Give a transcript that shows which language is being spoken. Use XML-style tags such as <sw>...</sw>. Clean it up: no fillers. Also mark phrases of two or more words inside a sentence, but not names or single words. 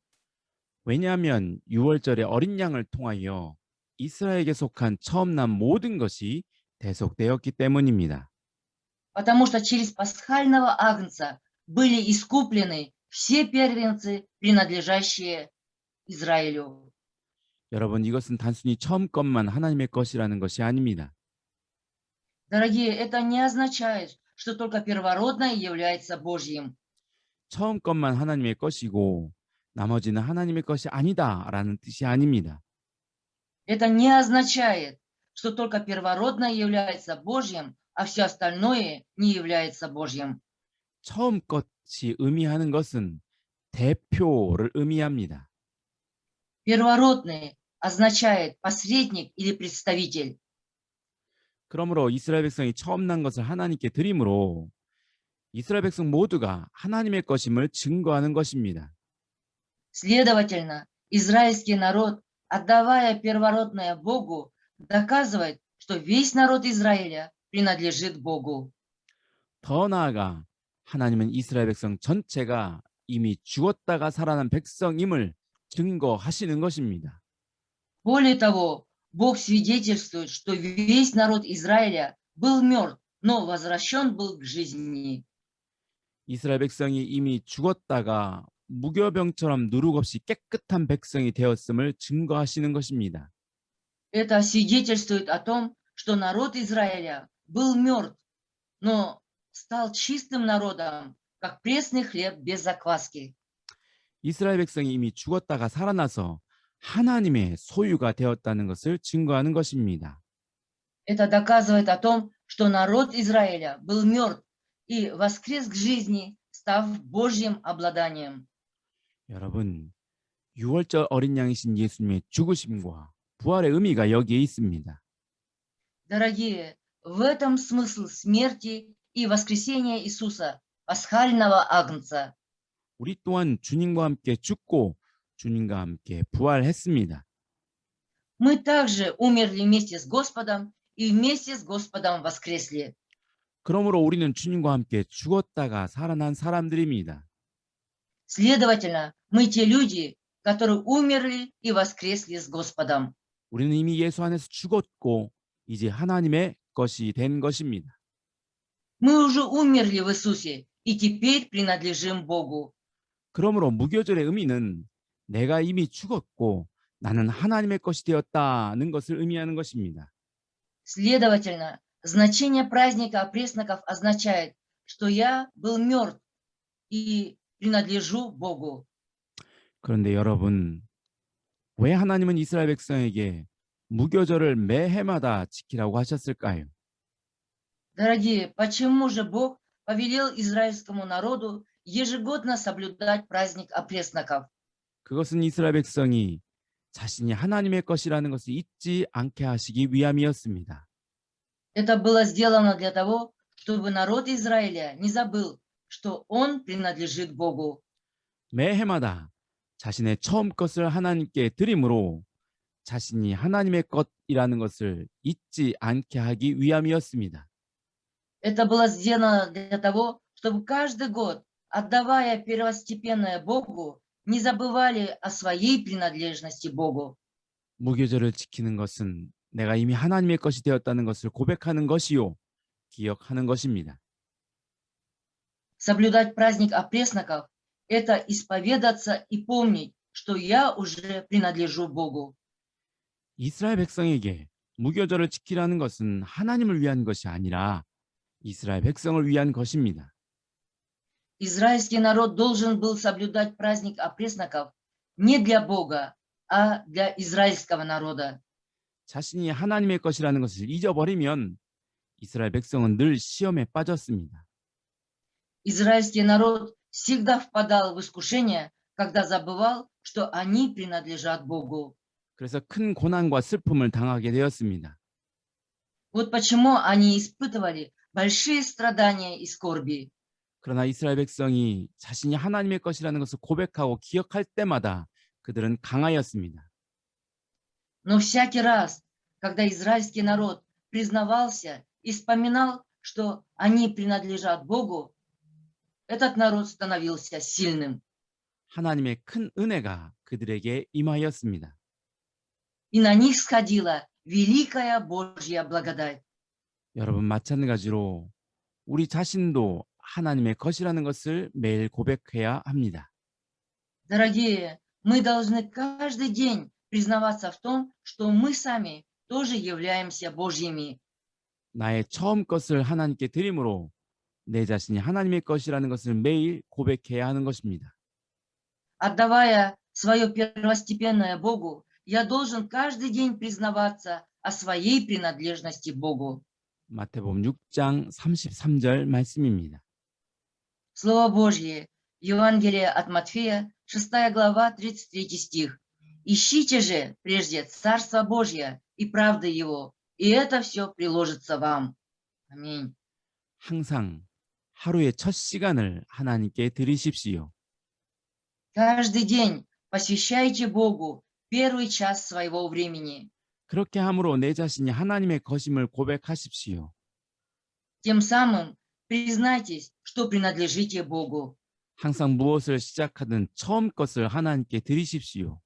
<ko>왜냐하면 유월절의 어린 양을 통하여 이스라엘에게 속한 처음 난 모든 것이 대속되었기 때문입니다.</ko> <ru>Потому что через пасхального агнца были искуплены все первенцы, принадлежащие Израилю.</ru> <ko>여러분, 이것은 단순히 처음 것만 하나님의 것이라는 것이 아닙니다.</ko> <ru>Дорогие, это не означает, что только первородное является Божьим.</ru> <ko>처음 것만 하나님의 것이고 나머지는 하나님의 것이 아니다라는 뜻이 아닙니다.</ko> <ru>Это не означает, что только первородное является Божьим, а все остальное не является Божьим.</ru> <ko>처음 것이 의미하는 것은 대표를 의미합니다.</ko> <ru>Первородный означает посредник или представитель.</ru> <ko>그러므로 이스라엘 백성이 처음 난 것을 하나님께 드림으로 이스라엘 백성 모두가 하나님의 것임을 증거하는 것입니다.</ko> <ru>Следовательно, израильский народ, отдавая первородное Богу, доказывает, что весь народ Израиля принадлежит Богу.</ru> <ko>더 나아가 하나님은 이스라엘 백성 전체가 이미 죽었다가 살아난 백성임을 증거하시는 것입니다.</ko> <ru>Более того, Бог свидетельствует, что весь народ Израиля был мертв, но возвращен был к жизни.</ru> <ko>이스라엘 백성이 이미 죽었다가 무교병처럼 누룩 없이 깨끗한 백성이 되었음을 증거하시는 것입니다.</ko> <ru>Это свидетельствует о том, что народ Израиля был мертв, но стал чистым народом, как пресный хлеб без закваски.</ru> <ko>이스라엘 백성이 이미 죽었다가 살아나서 하나님의 소유가 되었다는 것을 증거하는 것입니다.</ko> <ru>Это доказывает о том, что народ Израиля был мертв и воскрес к жизни, став Божьим обладанием.</ru> <ko>여러분, 유월절 어린 양이신 예수님의 죽으심과 부활의 의미가 여기에 있습니다.</ko> <ru>Дорогие, в этом смысл смерти и воскресения Иисуса, пасхального агнца.</ru> <ko>우리 또한 주님과 함께 죽고 주님과 함께 부활했습니다.</ko> <ru>Мы также умерли вместе с Господом и вместе с Господом воскресли.</ru> <ko>그러므로 우리는 주님과 함께 죽었다가 살아난 사람들입니다.</ko> <ru>Следовательно, мы те люди, которые умерли и воскресли с Господом.</ru> <ko>우리는 이미 예수 안에서 죽었고 이제 하나님의 것이 된 것입니다.</ko> <ru>Мы уже умерли в Иисусе и теперь принадлежим Богу.</ru> <ko>그러므로 무교절의 의미는 내가 이미 죽었고 나는 하나님의 것이 되었다는 것을 의미하는 것입니다.</ko> <ru>Следовательно, значение праздника опресноков означает, что я был мертв и принадлежу Богу.</ru> <ko>그런데 여러분, 왜 하나님은 이스라엘 백성에게 무교절을 매해마다 지키라고 하셨을까요?</ko> <ru>Дорогие, почему же Бог повелел израильскому народу ежегодно соблюдать праздник опресноков?</ru> <ko>그것은 이스라엘 백성이 자신이 하나님의 것이라는 것을 잊지 않게 하시기 위함이었습니다.</ko> <ru>Это было сделано для того, чтобы народ Израиля не забыл, что он принадлежит Богу.</ru> <ko>매해마다 자신의 처음 것을 하나님께 드림으로 자신이 하나님의 것이라는 것을 잊지 않게 하기 위함이었습니다.</ko> <ru>Это было сделано для того, чтобы каждый год, отдавая первостепенное Богу, не забывали о своей принадлежности Богу.</ru> <ko>무교절을 지키는 것은 내가 이미 하나님의 것이 되었다는 것을 고백하는 것이요, 기억하는 것입니다.</ko> <ru>Соблюдать праздник опресноков – это исповедаться и помнить, что я уже принадлежу Богу.</ru> <ko>이스라엘 백성에게 무교절을 지키라는 것은 하나님을 위한 것이 아니라 이스라엘 백성을 위한 것입니다.</ko> <ru>Израильский народ должен был соблюдать праздник опресноков не для Бога, а для израильского народа.</ru> <ko>자신이 하나님의 것이라는 것을 잊어버리면 이스라엘 백성은 늘 시험에 빠졌습니다.</ko> <ru>Израильский народ всегда впадал в искушение, когда забывал, что они принадлежат Богу.</ru> <ko>그래서 큰 고난과 슬픔을 당하게 되었습니다.</ko> <ru>Вот почему они испытывали большие страдания и скорби.</ru> <ko>그러나 이스라엘 백성이 자신이 하나님의 것이라는 것을 고백하고 기억할 때마다 그들은 강하였습니다.</ko> <ru>Но всякий раз, когда израильский народ признавался и вспоминал, что они принадлежат Богу, этот народ становился сильным.</ru> <ko>하나님의 큰 은혜가 그들에게 임하였습니다.</ko> <ru>И на них сходила великая Божья благодать.</ru> <ko>여러분 마찬가지로 우리 자신도 하나님의 것이라는 것을 매일 고백해야 합니다.</ko> <ru>Дорогие, мы должны каждый день признаваться в том, что мы сами тоже являемся Божьими.</ru> <ko>나의 처음 것을 하나님께 드림으로 내 자신이 하나님의 것이라는 것을 매일 고백해야 하는 것입니다.</ko> <ru>Отдавая свое первостепенное Богу, я должен каждый день признаваться о своей принадлежности Богу.</ru> <ko>마태복음 6장 33절 말씀입니다.</ko> <ru>Слово Божье, Евангелие от Матфея, 6 глава, 33 стих. «Ищите же прежде Царство Божье и правды Его, и это все приложится вам». Аминь.</ru> <ko>항상 하루의 첫 시간을 하나님께 드리십시오.</ko> <ru>Каждый день посвящайте Богу первый час своего времени.</ru> <ko>그렇게 함으로 내 자신이 하나님의 것임을 고백하십시오.</ko> <ru>Тем самым признайтесь, что принадлежите Богу.</ru> <ko>항상 무엇을 시작하든 처음 것을 하나님께 드리십시오.</ko>